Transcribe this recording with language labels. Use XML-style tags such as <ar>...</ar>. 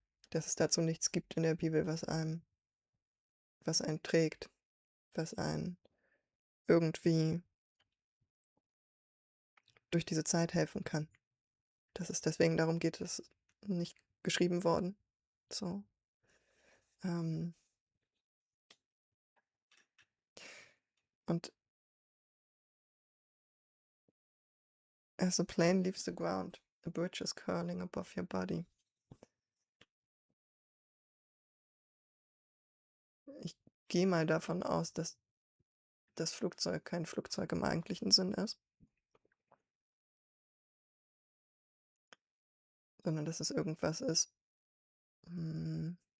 <de>Dass es dazu nichts gibt in der Bibel, was einen trägt, was einen irgendwie durch diese Zeit helfen kann. Dass es deswegen darum geht, dass nicht geschrieben worden. So. Ähm, und</de> <en>as a plane leaves the ground, a bridge is curling above your body.</en> <de>Ich gehe mal davon aus, dass das Flugzeug kein Flugzeug im eigentlichen Sinn ist, sondern dass es irgendwas ist, hm,</de>